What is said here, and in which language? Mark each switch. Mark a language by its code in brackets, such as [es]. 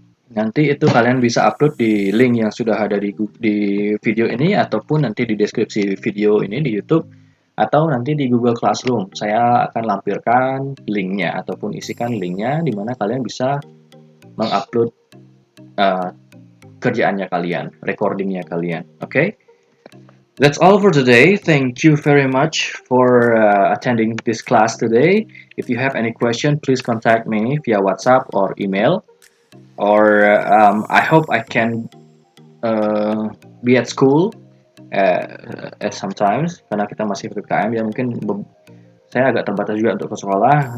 [id] Nanti itu kalian bisa upload di link yang sudah ada di video ini, ataupun nanti di deskripsi video ini di YouTube, atau nanti di Google Classroom. Saya akan lampirkan linknya ataupun isikan linknya di mana kalian bisa mengupload kerjaannya kalian, recordingnya kalian. [en] Okay? That's all for today. Thank you very much for attending this class today. If you have any question, please contact me via WhatsApp or email. Or I hope I can be at school at sometimes, [id] karena kita masih PPKM ya, mungkin saya agak terbatas juga untuk ke sekolah.